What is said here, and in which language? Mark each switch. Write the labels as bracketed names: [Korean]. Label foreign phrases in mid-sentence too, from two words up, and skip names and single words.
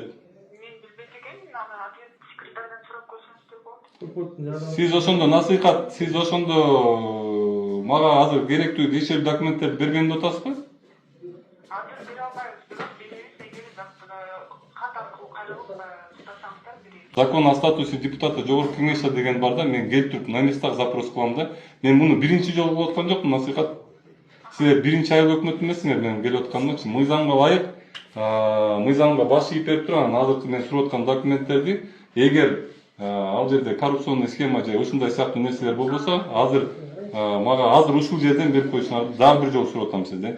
[Kyrgyz] Мен билбейт экенмин, аны ответ секретардан сурап көрсөңүз деп болот. Сиз ошондо мага азыр керектүү кишилик документтерди бергенди атасызбы? Азыр бере албайбыз, бирок беребиз, эгер кат аркылуу кайрылып тутасаңыздар беребиз. [Russian] Закон о статусе депутата [Kyrgyz] жогорку кеңеште деген бар да, мен келип туруп [Russian] на местах запрос [Kyrgyz] кылам да. Мен муну биринчи жолу кылып аткан жокмун, насыйхат. Силер биринчи айыл өкмөт эмессиңер менин келип атканымчы. Мыйзамга ылайык, мыйзамга баш ийип берип турган азыркы мен сурап аткан документтерди, эгер ал жерде [Russian] коррупционный схема [Kyrgyz] же ушундай сыяктуу нерселер болбосо, азыр мага азыр ушул жерден берип коюшуңарды дагы бир жолу сурап атам сизденчи.